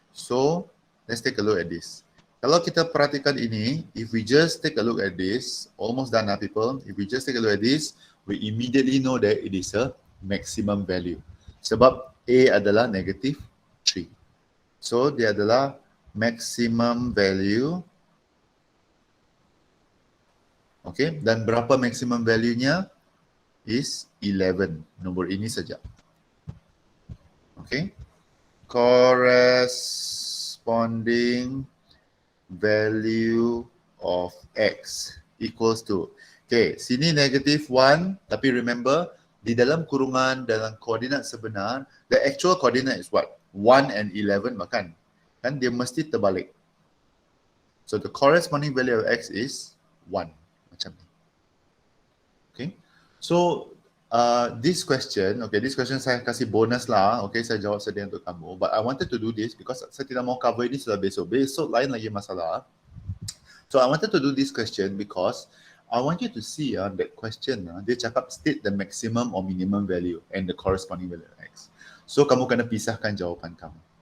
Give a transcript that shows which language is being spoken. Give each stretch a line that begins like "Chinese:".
English: So let's take a look at this.
Malay: Kalau kita perhatikan ini,
English: if we just take a look at this, almost done people. If we just take a look at this, we immediately know that it is a maximum value.
Malay: Sebab A adalah negative 3. So dia adalah maximum value. Okay, dan berapa maximum value-nya?
English: Is 11.
Malay: Nombor ini saja. Okay.
English: Corresponding value of X equals to, okay, sini negative 1, tapi remember,
Malay: di dalam kurungan, dalam koordinat sebenar,
English: the actual coordinate is what?
Malay: 1 and 11 kan? Kan dia mesti terbalik.
English: So the corresponding value of X is 1.
Malay: Macam ni. Okay.
English: So this question
Malay: saya kasih bonus lah. Okay, saya jawab sedia untuk kamu.
English: But I wanted to do this because
Malay: saya tidak mau cover ini sudah besok. Besok lain lagi masalah.
English: So I wanted to do this question because I want you to see that question.
Malay: Dia cakap
English: state the maximum or minimum value and the corresponding value of X.
Malay: So kamu kena pisahkan jawapan kamu.